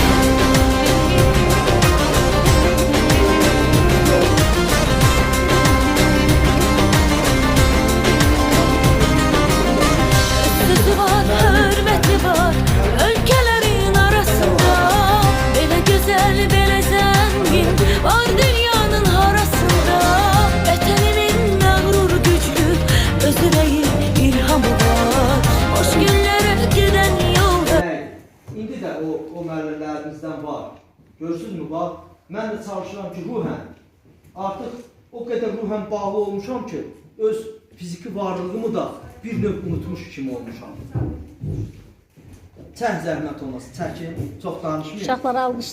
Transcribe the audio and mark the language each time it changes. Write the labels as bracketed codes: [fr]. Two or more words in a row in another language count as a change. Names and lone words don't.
[tr] Sözü var, hürmeti var ülkelerin arasında. Böyle güzel, böyle zengin var dünyanın arasında. Vatanimin mağrur güçlü, özüreyi ilhamı var. Hoş günlere giden yolda. [az] İndi də o müəllimlərimizdən var. Görürsünüzmü, bax, mən də çalışıram ki, ruhən, artıq o qədər ruhən bağlı olmuşam ki, öz fiziki varlığımı da bir növ unutmuş kimi olmuşam. Çək zəhmət olmasın, çəkin, çox danışmayın.